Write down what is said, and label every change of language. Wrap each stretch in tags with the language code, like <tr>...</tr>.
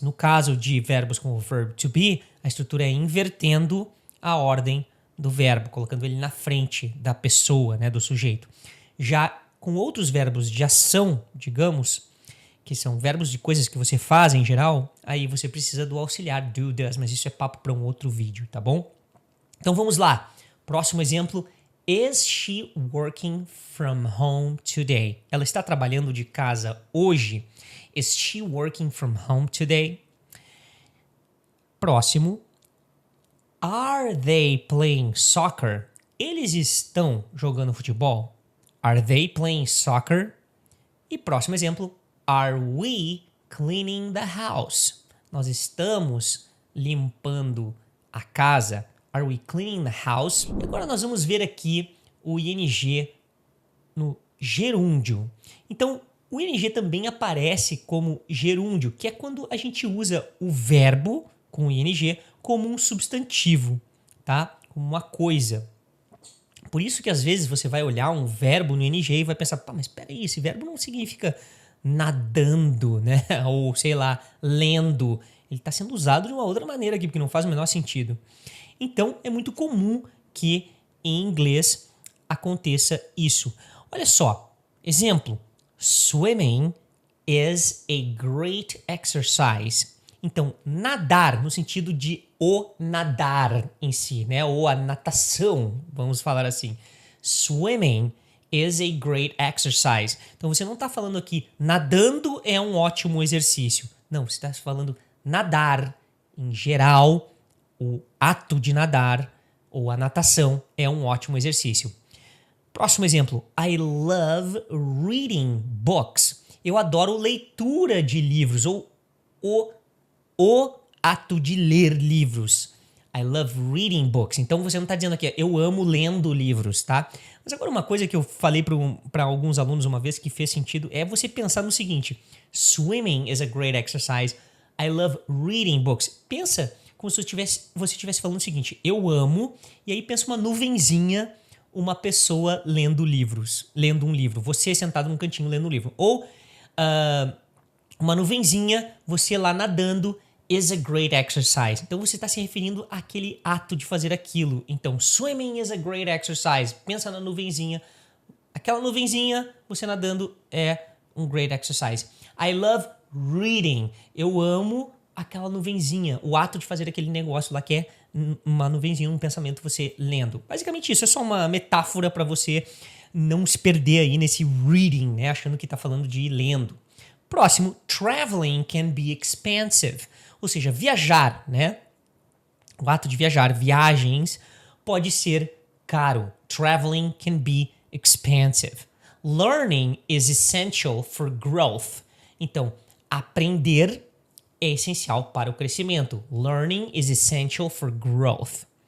<pt>No caso de verbos como o verb to be, a estrutura é invertendo a ordem do verbo, colocando ele na frente da pessoa, né, do sujeito. Já com outros verbos de ação, digamos, que são verbos de coisas que você faz em geral, aí você precisa do auxiliar do, does, mas isso é papo para um outro vídeo, tá bom? Então vamos lá. Próximo exemplo.</pt> <en>Is she working from home today?</en> <pt>Ela está trabalhando de casa hoje?</pt> <en>Is she working from home today?</en> <pt>Próximo.</pt> <en>Are they playing soccer?</en> <pt>Eles estão jogando futebol?</pt> <en>Are they playing soccer?</en> <pt>E próximo exemplo.</pt> <en>Are we cleaning the house?</en> <pt>Nós estamos limpando a casa.</pt> <en>Are we cleaning the house?</en> <pt>E agora nós vamos ver aqui o ing no gerúndio. Então, o ing também aparece como gerúndio, que é quando a gente usa o verbo com o ing como um substantivo, tá? Como uma coisa. Por isso que às vezes você vai olhar um verbo no ing e vai pensar, pá, mas peraí, esse verbo não significa nadando, né? Ou sei lá, lendo. Ele está sendo usado de uma outra maneira aqui, porque não faz o menor sentido. Então, é muito comum que em inglês aconteça isso. Olha só, exemplo.</pt> <en>Swimming is a great exercise.</en> <pt>Então, nadar no sentido de o nadar em si, né? Ou a natação, vamos falar assim.</pt> <en>Swimming is a great exercise.</en> <pt>Então, você não está falando aqui nadando é um ótimo exercício. Não, você está falando nadar em geral. O ato de nadar ou a natação é um ótimo exercício. Próximo exemplo.</pt> <en>I love reading books.</en> <pt>Eu adoro leitura de livros ou o ato de ler livros.</pt> <en>I love reading books.</en> <pt>Então você não está dizendo aqui, eu amo lendo livros, tá? Mas agora uma coisa que eu falei para alguns alunos uma vez que fez sentido é você pensar no seguinte.</pt> <en>Swimming is a great exercise. I love reading books.</en> <pt>Pensa como se você estivesse falando o seguinte, eu amo, e aí pensa uma nuvenzinha, uma pessoa lendo livros, lendo um livro, você sentado num cantinho lendo um livro. Ou uma nuvenzinha, você lá nadando,</pt> <en>is a great exercise.</en> <pt>Então você está se referindo àquele ato de fazer aquilo.</pt> <en>Então, swimming is a great exercise.</en> <pt>Pensa na nuvenzinha. Aquela nuvenzinha, você nadando, é um</pt> <en>great exercise. I love reading.</en> <pt>Eu amo aquela nuvenzinha, o ato de fazer aquele negócio lá que é uma nuvenzinha, um pensamento você lendo. Basicamente isso, é só uma metáfora para você não se perder aí nesse reading, né, achando que tá falando de ir lendo. Próximo,</pt> <en>traveling can be expensive,</en> <pt>ou seja, viajar, né, O ato de viajar, viagens, pode ser caro.</pt> <en>Traveling can be expensive. Learning is essential for growth.</en> <pt>Então, aprender é essencial para o crescimento.</pt> <en>Learning is essential for growth.</en>